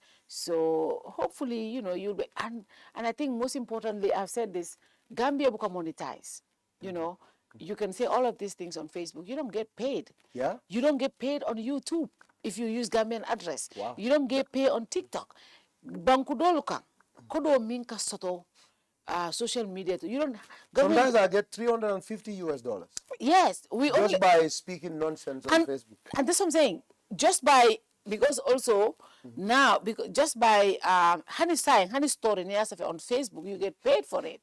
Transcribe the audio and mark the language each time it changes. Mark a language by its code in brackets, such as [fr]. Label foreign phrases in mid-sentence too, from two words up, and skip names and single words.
[en] So hopefully, you'll be, and I think most importantly, I've said this, Gambia will monetize. You can say all of these things on Facebook. You don't get paid. Yeah. You don't get paid on YouTube if you use Gambian address. Wow. You don't get paid on TikTok. [man] Bankudolukan, kodo minka soto. [en] Social media. You don't. Sometimes I get $350. Yes, just by speaking nonsense on Facebook. And that's what I'm saying. Because also now, just by honey story on Facebook, you get paid for it.